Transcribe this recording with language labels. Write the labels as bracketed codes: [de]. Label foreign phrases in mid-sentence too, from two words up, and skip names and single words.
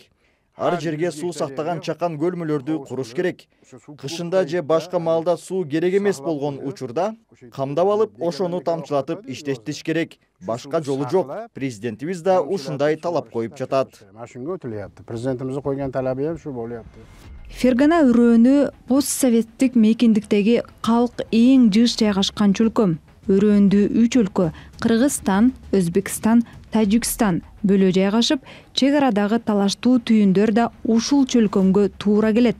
[ky] Ар жерге суу сактаган чакан көлмөлөрдү куруш керек. Кышында же башка маалда суу керек эмес болгон учурда камдап алып, ошону тамчылатып иштетиш керек. Башка жолу жок. Президентибиз да ушундай талап коюп жатат. Президентибиздин койгон талабы [uz] ham shu bo'lyapti. [ky] Фергана өрөөнү постсоветтик мейкиндиктеги калк эң жыш жайгашкан чөлкөм. Өрөөндү 3 өлкө Кыргызстан, Өзбекстан, Тажикстан бөлө жайгашып, чек арадагы талаштуу түйүндөр да ушул чөлкөмгө туура келет.